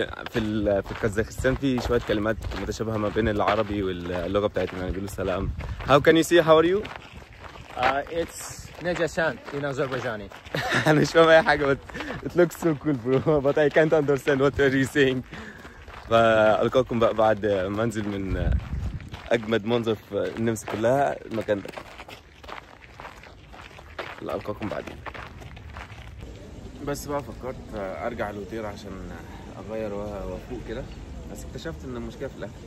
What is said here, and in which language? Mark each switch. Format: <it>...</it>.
<ar>في كازاخستان في شوية كلمات متشابهة ما بين العربي واللغة بتاعتنا. يعني بيقولوا سلام.</ar> <en>How can you say how are you? It's Najasan in Azerbaijani.</en> <ar>أنا مش فاهم أي حاجة.</ar> <en>It looks so cool bro, but I can't understand what are you saying.</en> <ar>فألقاكم بقى بعد ما أنزل من أجمد منظر في النمسا كلها، المكان ده. لا ألقاكم بعدين. بس بقى فكرت أرجع الأوتيل عشان أغير وأفوق كده، بس اكتشفت إن المشكلة في الأكل.</ar>